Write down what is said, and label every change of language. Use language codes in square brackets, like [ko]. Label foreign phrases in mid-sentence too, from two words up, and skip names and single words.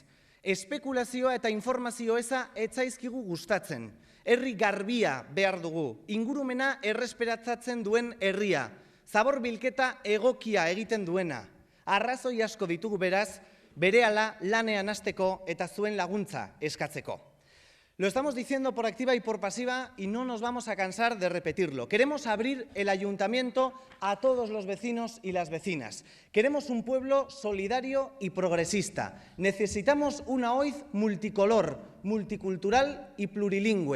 [eu] Espekulazioa eta informazio eza etzaizkigu gustatzen. Herri garbia behar dugu, ingurumena erresperatzatzen duen herria, zabor bilketa egokia egiten duena. Arrazoi asko ditugu beraz, berehala lanean hasteko eta zuen laguntza eskatzeko. [es] Lo estamos diciendo por activa y por pasiva y no nos vamos a cansar de repetirlo. Queremos abrir el ayuntamiento a todos los vecinos y las vecinas. Queremos un pueblo solidario y progresista. Necesitamos una OIZ multicolor, multicultural y plurilingüe.